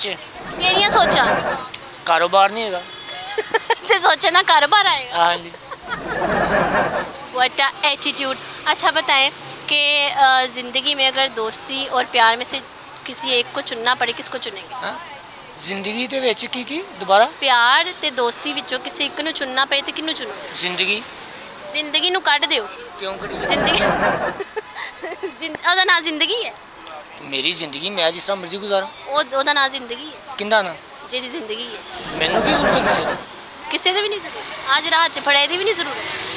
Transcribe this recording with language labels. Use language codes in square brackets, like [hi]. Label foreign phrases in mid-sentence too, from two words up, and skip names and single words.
[pa] ਕੇੜੀਆਂ ਸੋਚਾਂ? [hi] कारोबार नहीं है। [pa] ਤੇ ਸੋਚੇ ਨਾ ਕਾਰੋਬਾਰ ਆਏਗਾ। [hi] हाँ जी। [en] What an attitude. [hi] अच्छा बताएं कि ज़िंदगी में अगर दोस्ती और प्यार में से किसी एक को चुनना पड़े, किसको चुनेंगे? [pa] ਹਾਂ? ਜ਼ਿੰਦਗੀ ਦੇ ਵਿੱਚ ਕੀ ਦੁਬਾਰਾ? ਪਿਆਰ ਤੇ ਦੋਸਤੀ ਵਿੱਚੋਂ ਕਿਸੇ ਇੱਕ ਨੂੰ ਚੁਣਨਾ ਪਏ ਤੇ ਕਿਹਨੂੰ ਚੁਣੋਗੇ? ਜ਼ਿੰਦਗੀ ਜ਼ਿੰਦਗੀ ਨੂੰ ਕੱਢ ਦਿਓ। ਕਿਉਂ ਕਰੀ? ਜ਼ਿੰਦਗੀ ਉਹਦਾ ਨਾਂ ਜ਼ਿੰਦਗੀ ਹੈ? ਮੇਰੀ ਜ਼ਿੰਦਗੀ ਮੈਂ ਜਿਸ ਤਰ੍ਹਾਂ ਮਰਜ਼ੀ ਗੁਜ਼ਾਰਾਂ। ਉਹਦਾ ਨਾਂ ਜ਼ਿੰਦਗੀ ਹੈ? ਕਿੰਦਾ ਨਾ? ਜਿਹੜੀ ਜ਼ਿੰਦਗੀ ਹੈ। ਮੈਨੂੰ ਕੀ ਜ਼ਰੂਰਤ ਹੈ ਕਿਸੇ ਦੀ? ਕਿਸੇ ਦੀ ਵੀ ਨਹੀਂ ਜ਼ਰੂਰਤ। ਅੱਜ ਰਾਤ 'ਚ ਫੜਿਆ ਦੀ ਵੀ ਨਹੀਂ ਜ਼ਰੂਰਤ।